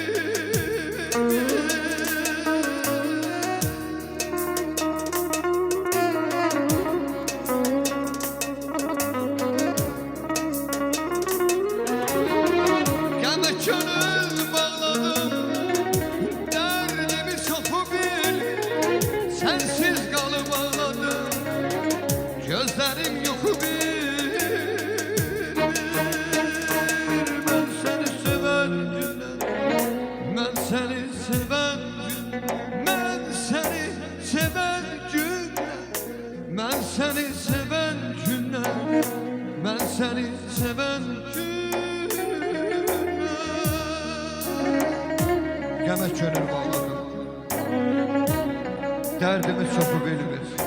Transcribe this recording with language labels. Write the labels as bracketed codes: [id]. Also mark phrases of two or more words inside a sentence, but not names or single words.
[az] Qəmə könül bağladım, dərdimi çoxu bil. [tr] Sensiz kalıp ağladım, gözlerim [az] yuxu bil. [tr] Seni seven gün, ben seni seven gün, ben seni seven günler, ben seni seven günler. [az] Qəmə könül bağladım, dərdimi çoxu bilmir.